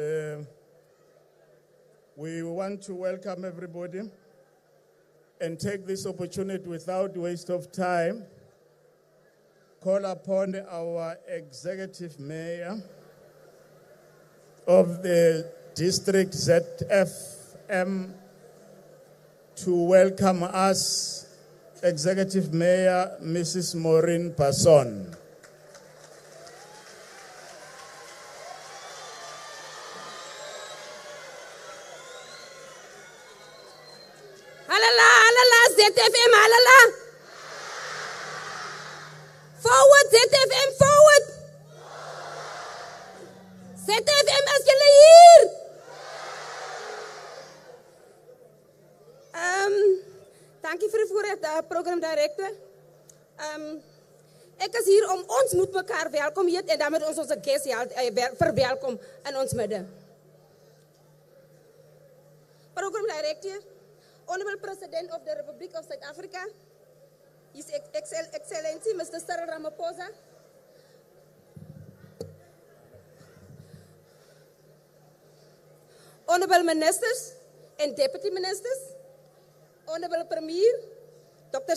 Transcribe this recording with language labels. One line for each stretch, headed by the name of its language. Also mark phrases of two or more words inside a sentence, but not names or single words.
English: We want to welcome everybody and take this opportunity without waste of time, call upon our executive mayor of the district ZFM to welcome us, Executive Mayor Mrs. Maureen Passon.
Zulu: Halala, ZFM, halala.
English: Forward, ZFM, forward. ZFM,
Afrikaans: as jullie hier. Dankie vir die voorrecht,
English: program director.
Afrikaans: Ek is hier om ons moet mekaar welkom hier en dan met ons onze guest verwelkom in ons midden.
English: Program director, Honorable President of the Republic of South Africa, His Excellency Mr. Cyril Ramaphosa, Honorable Ministers and Deputy Ministers, Honorable Premier, Dr.